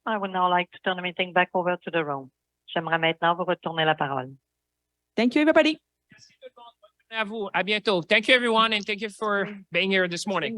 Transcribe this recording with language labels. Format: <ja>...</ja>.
<en>I would now like to turn the meeting back over to the room.</en> <fr>J'aimerais maintenant vous retourner la parole.</fr> <en>Thank you, everybody.</en> <fr>À vous. À bientôt.</fr> <en>Thank you, everyone, and thank you for being here this morning.</en>